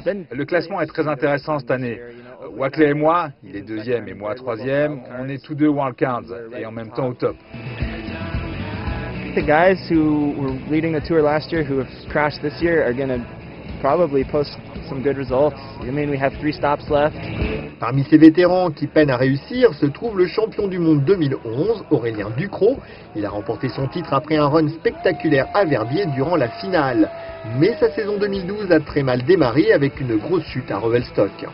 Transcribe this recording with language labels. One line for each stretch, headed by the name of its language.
French: Le classement est très intéressant cette année. Oakley et moi, il est deuxième et moi troisième, on est tous deux wildcards et en même temps au top.
English: The guys who were leading the tour last year who have crashed this year are going to probably post some good results. I mean, we have 3 stops left.
French: Parmi ces vétérans qui peinent à réussir se trouve le champion du monde 2011, Aurélien Ducrot. Il a remporté son titre après un run spectaculaire à Verbier durant la finale. Mais sa saison 2012 a très mal démarré avec une grosse chute à Revelstock.